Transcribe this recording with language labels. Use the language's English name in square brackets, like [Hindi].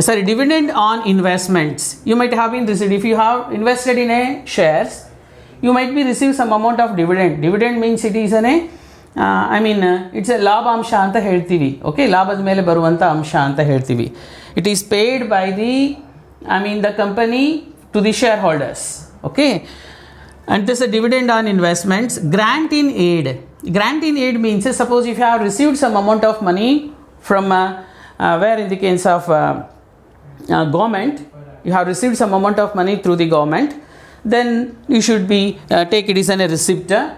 [English] Dividend on investments. You might have been received, if you have invested in a shares, you might be received some amount of dividend. Dividend means it is it's a [Kannada] ಲಾಭಾಂಶ ಅಂತ ಹೇಳ್ತೀವಿ. Okay, ಲಾಭದ ಮೇಲೆ ಬರುವಂಥ ಅಂಶ ಅಂತ ಹೇಳ್ತೀವಿ. [English] It is paid by the company to the shareholders. Okay, and this is a dividend on investments. Grant in aid. Grant in aid means, suppose if you have received some amount of money from where in the case of government, you have received some amount of money through the government, then you should be take it as a receipt.